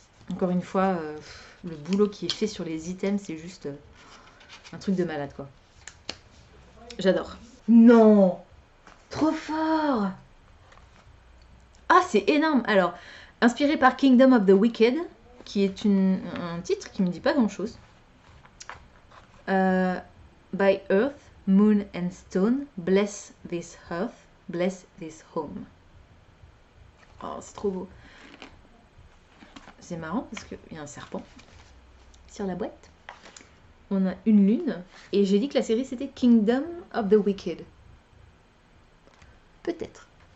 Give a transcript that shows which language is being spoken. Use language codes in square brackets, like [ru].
[fr] Encore une fois, le boulot qui est fait sur les items, c'est juste un truc de malade quoi. J'adore. Non, trop fort. Ah, c'est énorme. Alors, inspiré par Kingdom of the Wicked, qui est un titre qui me dit pas grand-chose. [en] By earth, moon and stone, bless this earth, bless this home. [fr] Oh, c'est trop beau. C'est marrant parce qu'il y a un serpent sur la boîte. On a une lune. Et j'ai dit que la série c'était Kingdom of the Wicked. Peut-être.